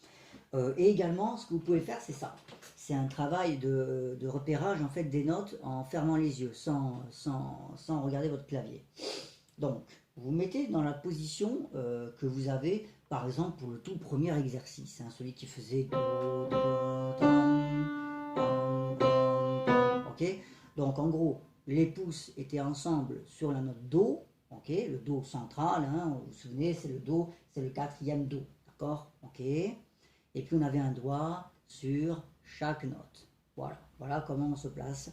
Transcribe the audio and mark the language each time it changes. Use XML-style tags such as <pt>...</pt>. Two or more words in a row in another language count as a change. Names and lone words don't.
<fr>Et également, ce que vous pouvez faire, c'est ça. C'est un travail de repérage en fait des notes en fermant les yeux, sans regarder votre clavier. Donc, vous mettez dans la position que vous avez, par exemple, pour le tout premier exercice, celui qui faisait do, do, tam, tam. Ok. Donc, en gros, les pouces étaient ensemble sur la note Do, ok, le Do central, vous vous souvenez, c'est le Do, c'est le 4e Do, d'accord, ok. Et puis on avait un doigt sur chaque note. Voilà comment on se place.</fr>